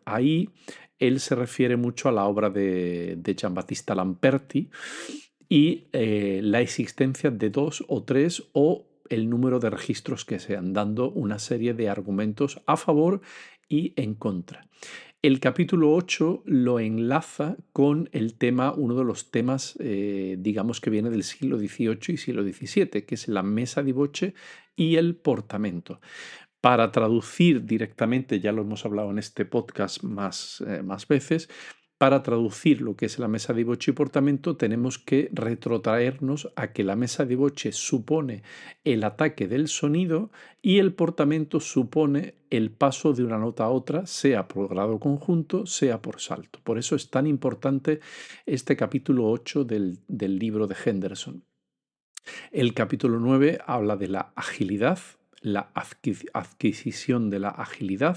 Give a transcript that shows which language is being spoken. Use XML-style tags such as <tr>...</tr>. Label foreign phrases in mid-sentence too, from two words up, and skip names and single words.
<es>Ahí él se refiere mucho a la obra de Giambattista Lamperti y la existencia de 2 o 3 o el número de registros que sean, dando una serie de argumentos a favor y en contra. El capítulo 8 lo enlaza con el tema, uno de los temas, digamos, que viene del siglo XVIII y siglo XVII, que es la</es> <it>mesa di voce</it> <es>y el portamento. Para traducir directamente, ya lo hemos hablado en este podcast más veces, para traducir lo que es la</es> <it>mesa di voce</it> <es>y portamento tenemos que retrotraernos a que la</es> <it>mesa di voce</it> <es>supone el ataque del sonido y el portamento supone el paso de una nota a otra, sea por grado conjunto, sea por salto. Por eso es tan importante este capítulo 8 del libro de Henderson. El capítulo 9 habla de la agilidad, la adquisición de la agilidad.</es>